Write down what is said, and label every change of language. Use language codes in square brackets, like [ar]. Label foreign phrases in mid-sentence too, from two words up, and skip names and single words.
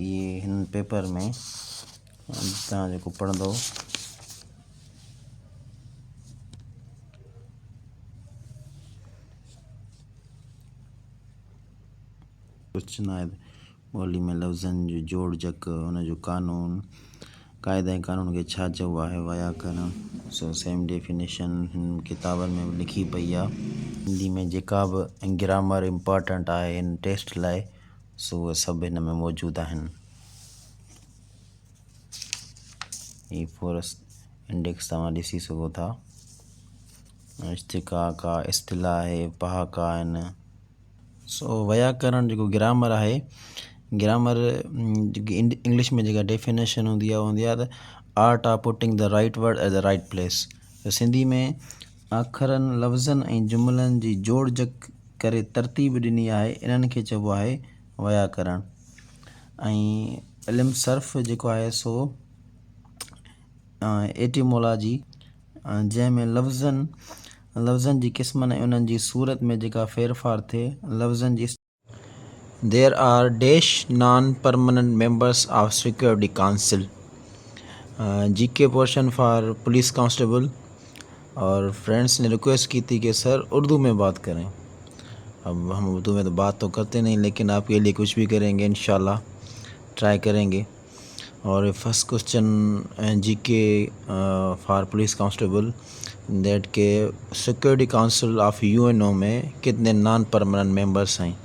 [sd] इहे हिन पेपर में तव्हां जेको पढ़ंदो क्वेश्चन आहे, ॿोली में लफ़्ज़नि जो जोड़ जक, हुनजो कानून, क़ाइदा ऐं कानून खे छा चइबो आहे, व्याकरण। सो [en] same definition [sd] हिन किताबनि में लिखी पई आहे। हिंदी में जेका बि [en] grammar important [sd] आहे हिन टेस्ट लाइ, सो उहे सभु हिन में मौजूदु आहिनि। ही [en] first index [sd] तव्हां ॾिसी सघो था। इश्तिक़ाक़ आहे, इस्तिलाह आहे, पहाका आहिनि। सो व्याकरण जेको ग्रामर आहे, ग्रामर जेकी इंग्लिश में जेका डेफिनेशन हूंदी आहे त [en] art of putting the right word at the right place. [sd] त सिंधी में अखरनि, लफ़्ज़नि ऐं जुमिलनि जी जोड़ जक करे तरतीब ॾिनी आहे, इन्हनि खे चइबो आहे व्याकरण। ऐं इल्मु सर्फ़ जेको आहे सो एटिमोलॉजी, जंहिंमें लफ़्ज़नि जी क़िस्मनि ऐं उन्हनि जी सूरत में जेका फेरफार थिए, लफ़्ज़नि जी। [en] There are dash non-permanent members of Security Council. GK portion for police constable. [hi] और फ्रेंड्स ने रिक्वेस्ट की थी कि सर उर्दू में बात करें। अब हम उर्दू में तो बात तो करते नहीं, लेकिन आपके लिए कुछ भी करेंगे, इंशाल्लाह ट्राई करेंगे। [en] और first question GK for police constable, that के Security Council of UNO [hi] में कितने [en] non permanent members हैं।